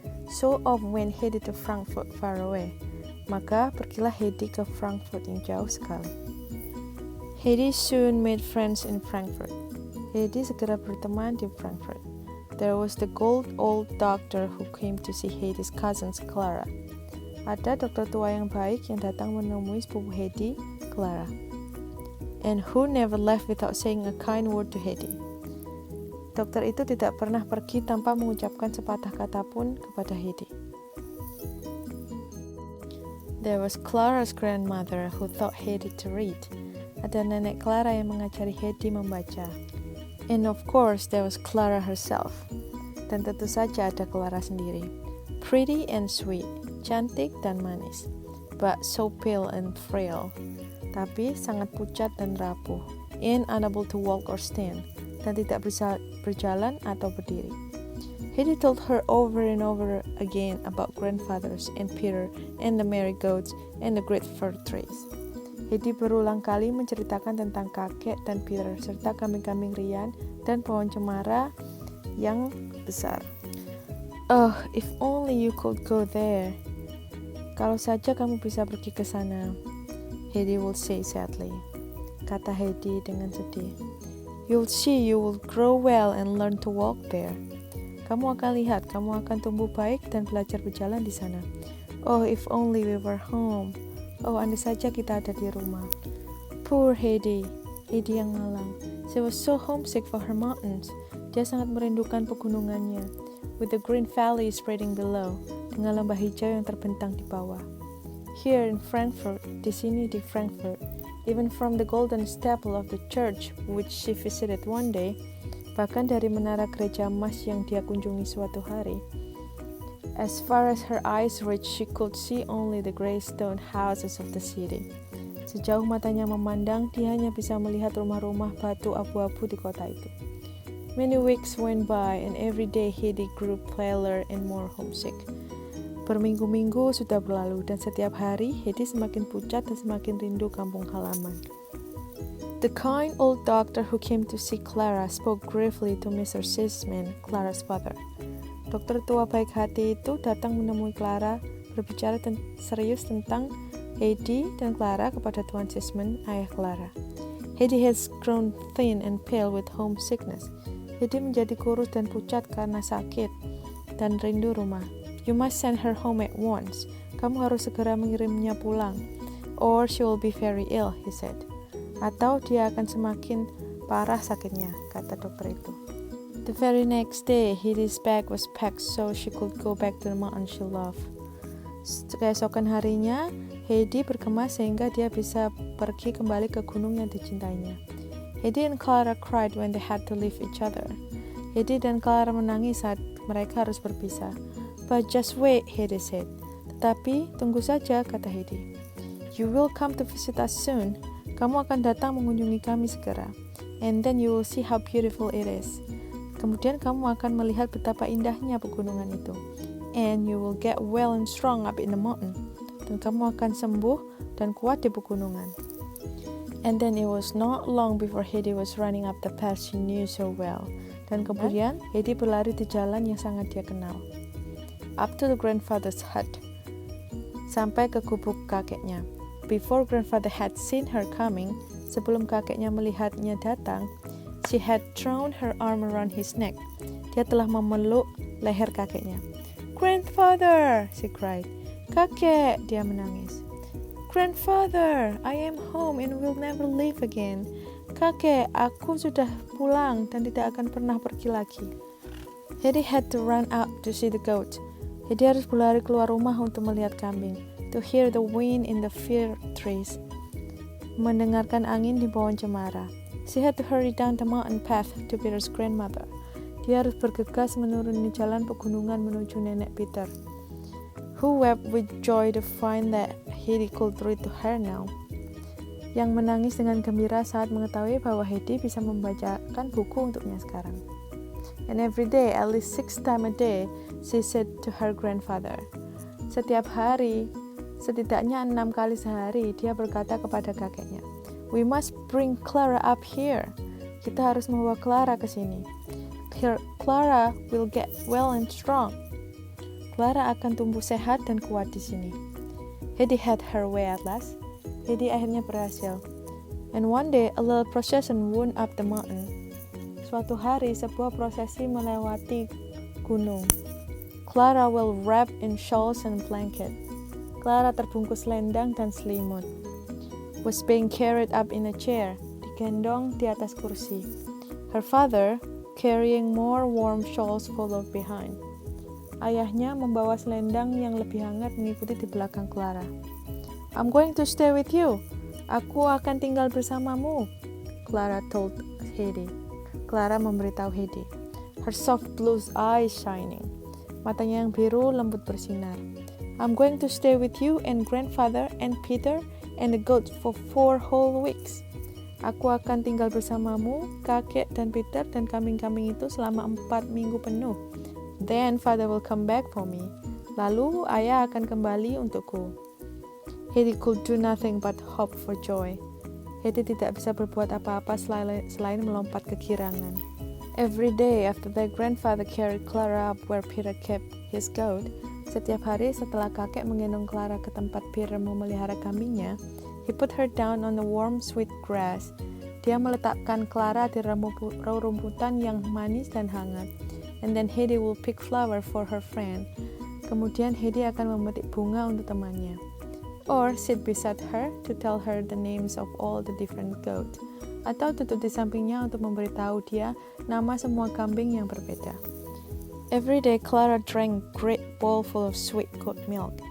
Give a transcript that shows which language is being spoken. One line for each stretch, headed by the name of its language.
English: So off went Heidi to Frankfurt far away.
Indonesian: Maka pergilah Heidi ke Frankfurt yang jauh sekali.
English: Heidi soon made friends in Frankfurt.
Indonesian: Heidi segera berteman di Frankfurt.
English: There was the old doctor who came to see Heidi's cousins Clara.
Indonesian: Ada dokter tua yang baik yang datang menemui sepupu Heidi, Clara.
English: And who never left without saying a kind word to Heidi.
Indonesian: Dokter itu tidak pernah pergi tanpa mengucapkan sepatah kata pun kepada Heidi.
English: There was Clara's grandmother who taught Heidi to read.
Indonesian: Ada nenek Clara yang mengajari Heidi membaca.
English: And of course there was Clara herself.
Indonesian: Dan tentu saja ada Clara sendiri.
English: Pretty and sweet,
Indonesian: cantik dan manis.
English: But so pale and frail.
Indonesian: Tapi sangat pucat dan rapuh.
English: And unable to walk or stand.
Indonesian: Dan tidak bisa berjalan atau berdiri.
English: Heidi told her over and over again about grandfathers and Peter and the merry goats and the great fir trees.
Indonesian: Heidi berulang kali menceritakan tentang kakek dan Peter serta kambing-kambing rian dan pohon cemara yang besar.
English: Oh, if only you could go there.
Indonesian: Kalau saja kamu bisa pergi ke sana,
English: Heidi will say sadly.
Indonesian: Kata Heidi dengan sedih.
English: You'll see you will grow well and learn to walk there.
Indonesian: Kamu akan lihat, kamu akan tumbuh baik dan belajar berjalan di sana.
English: Oh, if only we were home.
Indonesian: Oh, andai saja kita ada di rumah.
English: Poor Heidi.
Indonesian: Heidi yang malang.
English: She was so homesick for her mountains.
Indonesian: Dia sangat merindukan pegunungannya.
English: With the green valley spreading below.
Indonesian: Dengan lembah hijau yang terbentang di bawah.
English: Here in Frankfurt,
Indonesian: di sini di Frankfurt.
English: Even from the golden steeple of the church which she visited one day,
Indonesian: bahkan dari menara gereja emas yang dia kunjungi suatu hari,
English: as far as her eyes reached, she could see only the grey stone houses of the city.
Indonesian: Sejauh matanya memandang, dia hanya bisa melihat rumah-rumah batu abu-abu di kota itu.
English: Many weeks went by, and every day Heidi grew paler and more homesick.
Indonesian: Berminggu-minggu sudah berlalu, dan setiap hari Heidi semakin pucat dan semakin rindu kampung halaman.
English: The kind old doctor who came to see Clara spoke gravely to Mr. Sisman, Clara's father.
Indonesian: Dokter tua baik hati itu datang menemui Clara, berbicara serius tentang Heidi dan Clara kepada Tuan Sisman, ayah Clara.
English: Heidi has grown thin and pale with homesickness.
Indonesian: Heidi menjadi kurus dan pucat karena sakit dan rindu rumah.
English: You must send her home at once.
Indonesian: Kamu harus segera mengirimnya pulang.
English: Or she will be very ill, he said.
Indonesian: Atau dia akan semakin parah sakitnya, kata dokter itu.
English: The very next day, Heidi's bag was packed so she could go back to the mountain she loved.
Indonesian: Keesokan harinya, Heidi berkemas sehingga dia bisa pergi kembali ke gunung yang dicintainya.
English: Heidi and Clara cried when they had to leave each other.
Indonesian: Heidi dan Clara menangis saat mereka harus berpisah.
English: But just wait, Heidi said.
Indonesian: Tetapi tunggu saja, kata Heidi.
English: You will come to visit us soon.
Indonesian: Kamu akan datang mengunjungi kami segera.
English: And then you will see how beautiful it is.
Indonesian: Kemudian kamu akan melihat betapa indahnya pegunungan itu.
English: And you will get well and strong up in the mountain.
Indonesian: Dan kamu akan sembuh dan kuat di pegunungan.
English: And then it was not long before Heidi was running up the path she knew so well.
Indonesian: Dan kemudian Heidi berlari di jalan yang sangat dia kenal.
English: Up to the grandfather's hut.
Indonesian: Sampai ke gubuk kakeknya.
English: Before grandfather had seen her coming,
Indonesian: sebelum kakeknya melihatnya datang,
English: she had thrown her arm around his neck.
Indonesian: Dia telah memeluk leher kakeknya.
English: Grandfather, she cried.
Indonesian: Kakek, dia menangis.
English: Grandfather, I am home and will never leave again.
Indonesian: Kakek, aku sudah pulang dan tidak akan pernah pergi lagi.
English: Heidi had to run out to see the goat.
Indonesian: Heidi harus berlari keluar rumah untuk melihat kambing.
English: To hear the wind in the fir trees.
Indonesian: Mendengarkan angin di pohon cemara.
English: She had to hurry down the mountain path to Peter's grandmother.
Indonesian: Dia harus bergegas menuruni jalan pegunungan menuju nenek Peter.
English: Who wept with joy to find that Heidi could read to her now.
Indonesian: Yang menangis dengan gembira saat mengetahui bahwa Heidi bisa membacakan buku untuknya sekarang.
English: And every day, at least 6 times a day, she said to her grandfather.
Indonesian: Setiap hari, setidaknya 6 kali sehari, dia berkata kepada kakeknya,
English: We must bring Clara up here.
Indonesian: Kita harus membawa Clara ke sini.
English: Clara will get well and strong.
Indonesian: Clara akan tumbuh sehat dan kuat di sini.
English: Heidi had her way at last.
Indonesian: Heidi akhirnya berhasil.
English: And one day, a little procession wound up the mountain.
Indonesian: Suatu hari, sebuah prosesi melewati gunung.
English: Clara will wrap in shawls and blanket.
Indonesian: Clara terbungkus selendang dan selimut.
English: Was being carried up in a chair.
Indonesian: Digendong di atas kursi.
English: Her father, carrying more warm shawls, followed behind.
Indonesian: Ayahnya membawa selendang yang lebih hangat mengikuti di belakang Clara.
English: I'm going to stay with you.
Indonesian: Aku akan tinggal bersamamu,
English: Clara told Heidi.
Indonesian: Clara memberitahu Heidi.
English: Her soft blue eyes shining.
Indonesian: Matanya yang biru lembut bersinar.
English: I'm going to stay with you and grandfather and Peter and the goat for 4 whole weeks.
Indonesian: Aku akan tinggal bersamamu, kakek dan Peter dan kambing-kambing itu selama 4 minggu penuh.
English: Then father will come back for me.
Indonesian: Lalu ayah akan kembali untukku.
English: Heidi could do nothing but hope for joy.
Indonesian: Heidi tidak bisa berbuat apa-apa selain melompat kegirangan.
English: Every day after their grandfather carried Clara up where Peter kept his goat,
Indonesian: setiap hari setelah kakek menggendong Clara ke tempat Peter memelihara kambingnya,
English: he put her down on the warm sweet grass.
Indonesian: Dia meletakkan Clara di rumputan yang manis dan hangat.
English: And then Heidi will pick flower for her friend.
Indonesian: Kemudian Heidi akan memetik bunga untuk temannya.
English: Or sit beside her to tell her the names of all the different goats.
Indonesian: Atau duduk di sampingnya untuk memberitahu dia nama semua kambing yang berbeda.
English: Every day Clara drank great bowl full of sweet goat milk.